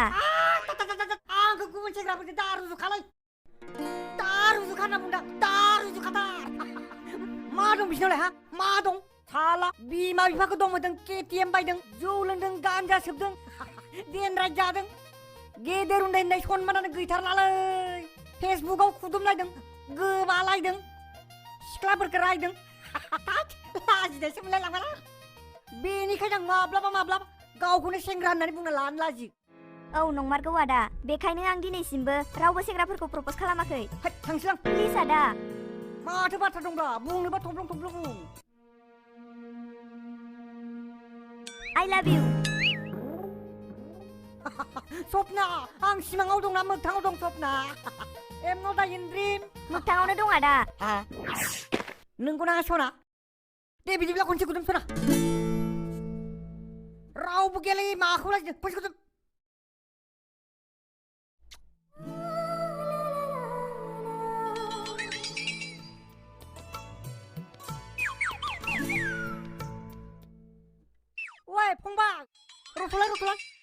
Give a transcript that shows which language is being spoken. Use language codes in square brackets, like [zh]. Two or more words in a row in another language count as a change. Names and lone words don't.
[brx] आंखौ गुबुन सेंग्राफोरजों दा रुजुखालाय दा रुजुखा होनना बुंदों दा रुजुखाथार मा दं बिसिनावलाय हा मा दं साला बिमा बिफाखौ दंमोन केटिएम बायदों जौ लोंदों गान्जा सोबदों देनराय जादों गेदेर उन्दै होननाय सनमानानो गैथारलालै फेसबुकाव खुदुमलायदों गोबालायदों सिख्लाफोरखौ रायदों लाजिनायसो मोनलायलांबाय बेनिखायनो आं माब्लाबा माब्लाबा गावखौनो सेंग्रा होननानै बुंना लानो लाजियो औ नंमारगौ आदा बेखायनो आं दिनैसिमबो रावबो सेंग्राफोरखौ प्रप'ज खालामाखै थांसैलां प्लिज आदा माथो बाथ्रा दंब्ला बुंनोबा थब्लं थब्लं बुं [en] I love you [brx] सपना आं सिमाङाव दंना मोगथाङाव दं सपना [en] am not in dream [brx] मोगथाङावनो दं आदा नोंगौना सना दे बिदिब्ला खनसे गुदुं सना रावबो गेले माखौ लाजिदों खनसे गुदुं ओइ फंबाय रथ'लाय रथ'लाय